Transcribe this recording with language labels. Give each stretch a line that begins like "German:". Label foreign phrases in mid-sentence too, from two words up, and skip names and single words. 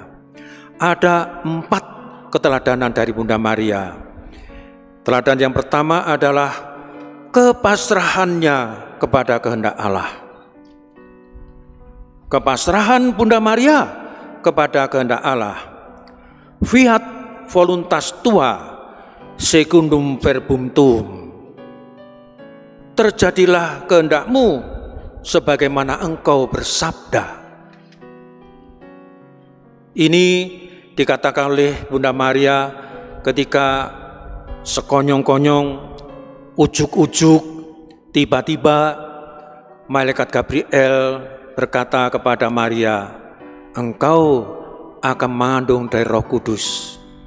Indonesian: Ada 4 keteladanan dari Bunda Maria. Teladan yang pertama adalah kepasrahannya kepada kehendak Allah. Kepasrahan Bunda Maria kepada kehendak Allah.
Latin: Fiat voluntas tua secundum verbum tuum.
Indonesian: Terjadilah kehendakmu sebagaimana engkau bersabda. Ini dikatakan oleh Bunda Maria ketika sekonyong-konyong, ujuk-ujuk, tiba-tiba malaikat Gabriel berkata kepada Maria, engkau akan mengandung dari Roh Kudus.